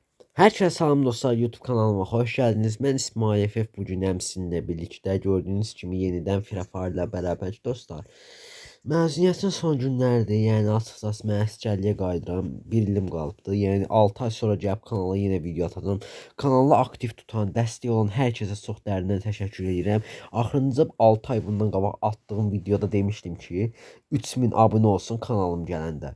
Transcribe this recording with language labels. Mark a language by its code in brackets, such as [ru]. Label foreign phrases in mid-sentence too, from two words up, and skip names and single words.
[tr] Herkese salam dostlar, YouTube kanalıma hoş geldiniz. Ben İsmail FF, bugün sizinle birlikte gördüğünüz kimi yeniden Free Fire ile beraber dostlar. [az] Məzuniyyətin son günlərdir, yəni açıqcası mən əsgərliyə qayıdıram. Bir ilim qalıbdı. Yəni 6 ay sonra gəlib kanala yenə video atacağam. Kanalı aktiv tutan, dəstək olan hər kəsə çox dərindən təşəkkür edirəm. Axırıncı 6 ay bundan qabaq attığım videoda demişdim ki, 3000 abunə olsun kanalım gələndə.